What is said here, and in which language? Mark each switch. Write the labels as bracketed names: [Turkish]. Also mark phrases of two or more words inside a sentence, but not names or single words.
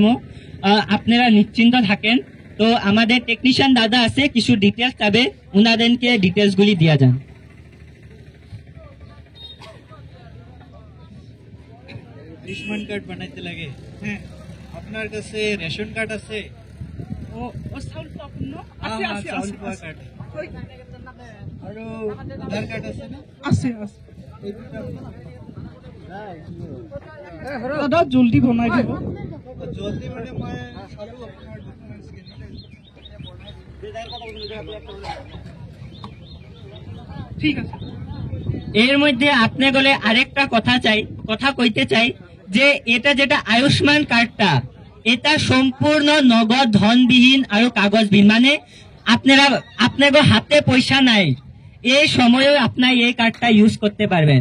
[Bangla] আপনারা নিশ্চিন্ত থাকেন। তো আমাদের টেকনিশিয়ান দাদা আছে, কিছু ডিটেলস চাবে, উনাদেরকে ডিটেলস গুলি দিয়া যান। আয়ুষ্মান কার্ড বানাইতে লাগে, হ্যাঁ আপনার কাছে রেশন কার্ড আছে? [Assamese] চাউল পোৱা ন? আছে আছে চাউল আছে পোৱা আছে। কাৰ্ড আৰু আধাৰ কাৰ্ড আছে না? আছে আছে। দাদা জলদি বনাই দিব। জলদি মানে মই চালো আপোনাৰ ডকুমেণ্টছ ঠিক আছে। [Bangla] এর মধ্যে আপনি গলে আরেকটা কথা কইতে চাই, যে এটা যেটা আয়ুষ্মান কার্ডটা, এটা সম্পূর্ণ নগদ ধনবিহীন আর কাগজবিহীন, মানে আপনার হাতে পয়সা নাই, এই সময়েও আপনার এই কার্ডটা ইউজ করতে পারবেন।